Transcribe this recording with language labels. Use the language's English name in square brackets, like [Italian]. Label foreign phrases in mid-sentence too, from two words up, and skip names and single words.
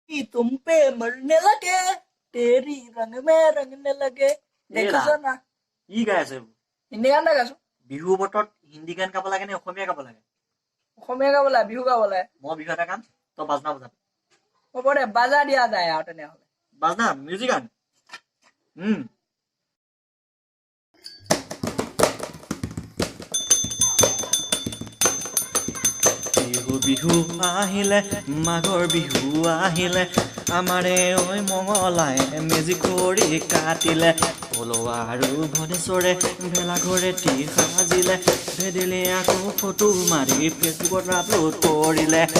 [Hindi] कि तुम पे मरने लगे तेरी रंग में रंगने लगे [Assamese] দেখিছ না কি গাই আছে এইবোৰ? হিন্দী গান এটা গাইছো বিহু বতৰত হিন্দী গান গাব লাগে নে অসমীয়া গাব লাগে? অসমীয়া গাব লাগে বিহু গাব লাগে মই বিহু এটা গান তই বাজনা বজাবি। হ'ব দে বাজা দিয়া যায় আৰু তেনেহ'লে বাজনা মিউজিক গান। বিহু বিহু আহিলে মাঘৰ বিহু আহিলে আমাৰে ঐ মঙলাই মেজি কৰি কাটিলে পলোৱা আৰু ভদেশ্বৰে ভেলাঘৰে তি সাজিলে ভেদেলি আকৌ ফটো মাৰি ফেচবুকত আপলোড কৰিলে।